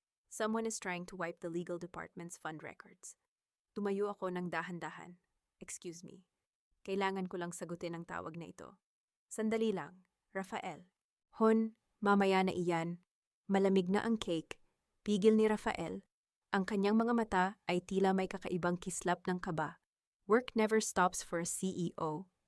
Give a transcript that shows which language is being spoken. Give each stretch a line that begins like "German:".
English: Someone is trying to wipe the legal department's fund records.
Filipino: Tumayo ako ng dahan-dahan.
English: Excuse me.
Filipino: Kailangan ko lang sagutin ang tawag na ito. Sandali lang, Rafael. Hon, mamaya na iyan. Malamig na ang cake. Pigil ni Rafael. Ang kanyang mga mata ay tila may kakaibang kislap ng kaba.
English: Work never stops for a CEO.